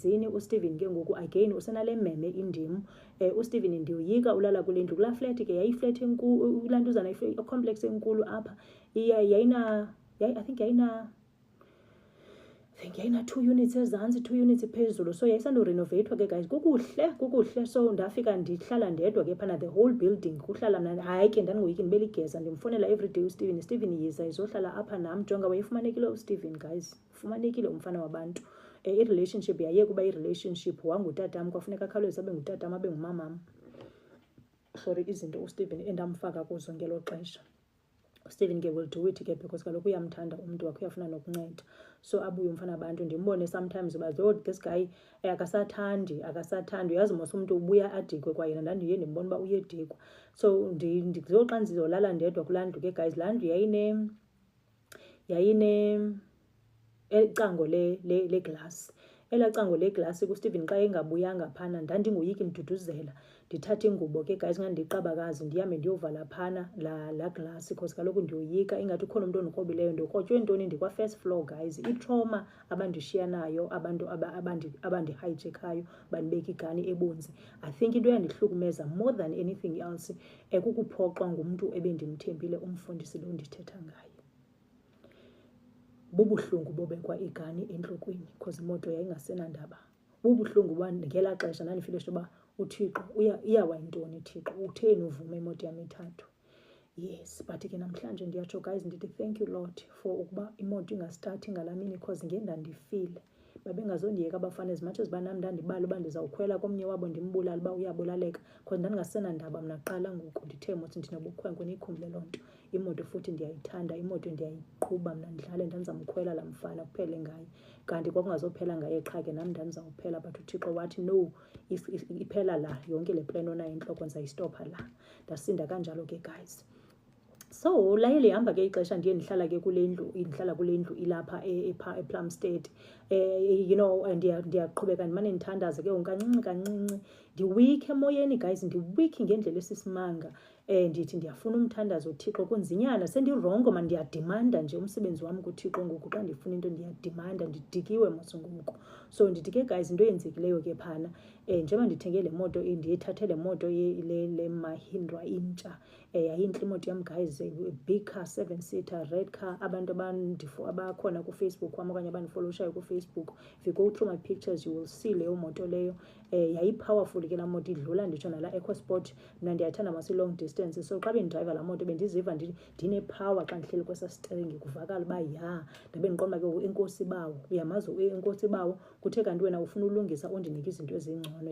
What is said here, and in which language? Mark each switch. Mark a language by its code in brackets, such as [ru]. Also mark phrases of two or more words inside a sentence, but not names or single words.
[xh] uSteven ke ngoku again usenale meme indimu. uSteven ndiyoyika ulala kule ndlu, kulaa flat ke yayiflat enkulu, kulaa ntuzana complex enkulu apha, [en] I think [xh] yayina 2 units ezantsi, 2 units phezulu. So yayisandorenoveyithwa ke guys, kukuhle. So ndafika ndihlala ndedwa ke phana, [en] the whole building [xh] kuhlala mna. Hayi ke ndandingoyiki, ndibeligeza, ndimfonela everyday uSteven yiza izohlala apha nam. Jonga wayefumanekile uSteven guys, ufumanekile umfana wabantu. I-relationship yaye kuba i-relationship, wangutatam, kwafuneka akhawuleze abe ngutatam abe ngumamam. Sorry, izinto uSteven endamfaka kuzo ngelo xesha. uSteven ke [en] will do it [xh] ke, because kaloku uyamthanda umntu wakhe, uyafuna nokunceda. So abuye umfana abantu, ndimbone sometimes uba [en] this guy [xh] akasathandi. Uyazi mos umntu ubuya adikwe kwayena, ndandiye ndimbona uba uyedikwa. So xa ndizolala ndedwa kulaa ndlu ke guys, laa ndlu yayine ecango leglasi. Elaa cango leglasi kuSteven xa engabuyanga phana, ndandingoyiki ndiduduzela, ndithatha ingubo ke guys, ngandiqabakazi, ndihambe ndiyovala phana laa glasi, because kaloku ndiyoyika ingathi ukhona umntu ondikrobileyo. Ndikrotywe ntoni? Ndikwa-first floor guys. Itrauma abandishiya nayo abantu abandihayijekhayo, bandibeka igani ebunzi. [en] I think [xh] into yandihlukumeza [en] more than anything else [xh] kukuphoxwa ngumntu ebendimthembile, umfundisi lo ndithetha ngayo. Bubuhlungu bobekwa igani entlokweni because imoto yayingasenandaba. Bubuhlungu uba ngelaa xesha ndandifile uba uThixo iyawa yintoni, Thixo utheni uvume imoto yam ithathu. Yes, but ke namhlanje ndiyatsho guys, ndithi [en] thank you Lord for [xh] ukuba imoto ingastarti ngalaa mini, because ngendandifile. Babengazondiyeka abafana [en] as much as [xh] uba nam ndandibala uba ndizawukhwela komnye wabo ndimbulala uba uyabulaleka, because ndandingasenandaba mna kuqala. Ngoku ndithe mos ndinobukhwenkwe, niyikhumbule loo nto. Imoto futhi ndiyayithanda, imoto ndiyayiqhuba mna, ndidlale ndandizamkhwela laa mfana kuphele ngaye. Kanti kwakungazophela ngaye qha ke nam ndandizawuphela, but uThixo wathi no, iphela la, yonke le plan onayo entloko ndizayistopha la. Ndasinda kanjalo ke guys. So laye lihamba ke ixesha ndiye ndihlala ke kule ndlu ilapha ePlumstead. [en] You know, [xh] ndiyaqhubeka ndimane ndithandaza ke kancinci ndiwikhe emoyeni guys, ndiwikhe ngendlela esisimanga. Ndithi ndiyafuna umthandazo uThixo kunzinyana, sendirongo man, ndiyadimanda nje umsebenzi wami kuThixo ngoku. Xa ndifuna into ndiyadimanda, ndidikiwe mos ngoku. So ndithi ke guys, into eyenzekileyo ke phana, njengoba ndithenge le moto, ndiyithathe le moto le Mahindra intsha. Yayintle imoto yam [en] guys, big car, 7-seater, red car. [xh] Abantu abakhona kuFacebook wam okanye abandifolowushayo kuFacebook, [en] if you go through my pictures you will see [xh] leyo moto leyo. Yayi-powerful ke laa moto, idlula nditsho nala EcoSport. Mna ndiyathanda masi-long distance, so xa bendidrayiva laa moto bendiziva ndinepower xa ndihleli kwesa stering, kuvakala uba ya ndabe ndiqonda ke enkosi bawo. Uyamazi enkosi bawo, kuthe kanti wena ufuna ulungisa undinike izinto ezingcono.